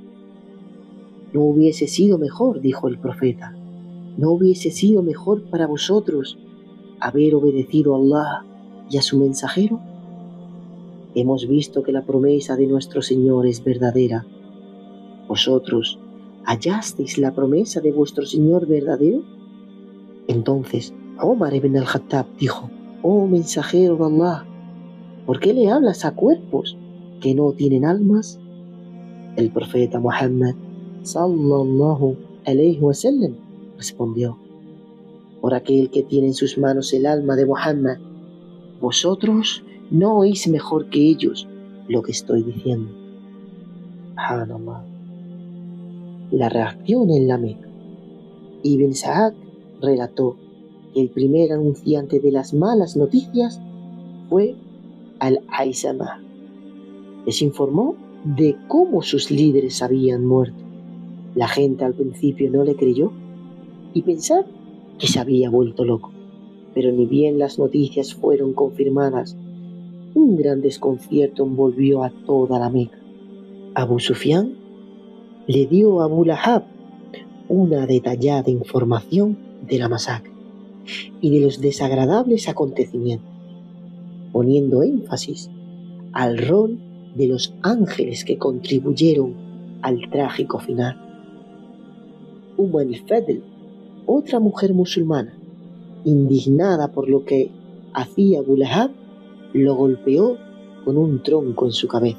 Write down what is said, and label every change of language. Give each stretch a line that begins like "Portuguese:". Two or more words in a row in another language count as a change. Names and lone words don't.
Spanish: ¿No hubiese sido mejor, dijo el profeta, no hubiese sido mejor para vosotros haber obedecido a Allah y a su mensajero? Hemos visto que la promesa de nuestro Señor es verdadera. ¿Vosotros hallasteis la promesa de vuestro Señor verdadero? Entonces Omar ibn al-Khattab dijo: Oh mensajero de Allah, ¿por qué le hablas a cuerpos que no tienen almas? El profeta Muhammad
Arabic: صلى الله عليه وسلم
Spanish: respondió: Por aquel que tiene en sus manos el alma de Muhammad, vosotros no oís mejor que ellos lo que estoy diciendo. Subhanallah. La reacción en la Meca. Ibn Sa'ad relató que el primer anunciante de las malas noticias fue Al-Aizama. Les informó de cómo sus líderes habían muerto. La gente al principio no le creyó y pensaron que se había vuelto loco. Pero ni bien las noticias fueron confirmadas, un gran desconcierto envolvió a toda la Meca. Abu Sufyan le dio a Abu Lahab una detallada información de la masacre y de los desagradables acontecimientos, poniendo énfasis al rol de los ángeles que contribuyeron al trágico final. al-Fadl, otra mujer musulmana, indignada por lo que hacía Abu Lahab, lo golpeó con un tronco en su cabeza.